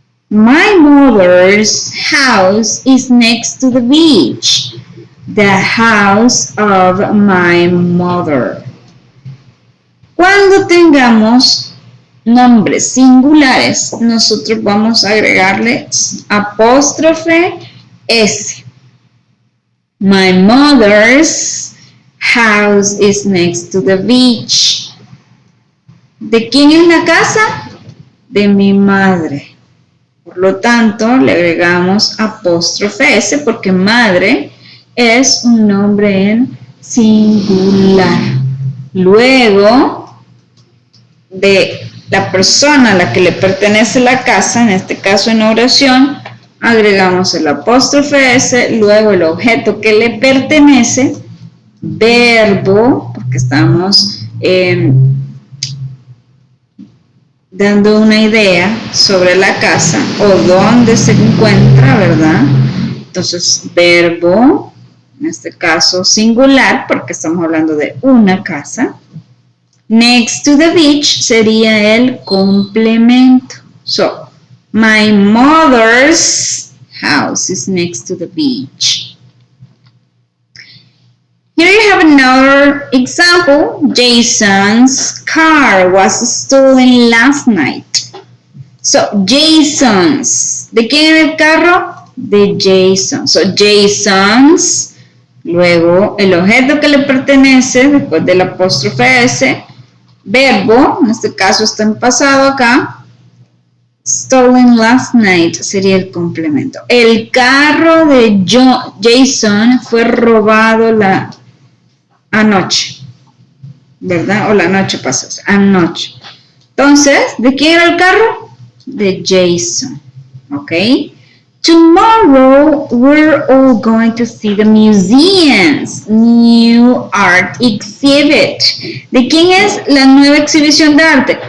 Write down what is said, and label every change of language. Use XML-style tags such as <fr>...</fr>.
<en>My mother's house is next to the beach. The house of my mother.</en> <es>Cuando tengamos nombres singulares, nosotros vamos a agregarle apóstrofe S.</es> <en>My mother's house is next to the beach.</en> <es>¿De quién es la casa? De mi madre. Por lo tanto, le agregamos apóstrofe S porque madre es un nombre en singular. Luego, de la persona a la que le pertenece la casa, en este caso en oración, agregamos el apóstrofe S, luego el objeto que le pertenece, verbo, porque estamos dando una idea sobre la casa o dónde se encuentra, ¿verdad? Entonces, verbo, en este caso singular, porque estamos hablando de una casa.</es> <en>Next to the beach</en> <es>sería el complemento.</es> <en>So, my mother's house is next to the beach. Here you have another example. Jason's car was stolen last night. So, Jason's.</en> <es>¿De quién era el carro? De Jason.</es> <en>So, Jason's.</en> <es>Luego, el objeto que le pertenece, después del apóstrofe S, verbo, en este caso está en pasado acá.</es> <en>Stolen last night</en> <es>sería el complemento. El carro de Jason fue robado la anoche, ¿verdad? O la noche pasada, anoche. Entonces, ¿de quién era el carro? De Jason, ¿ok?</es> <en>Tomorrow we're all going to see the museum's new art exhibit.</en> <es>¿De quién es la nueva exhibición de arte?</es>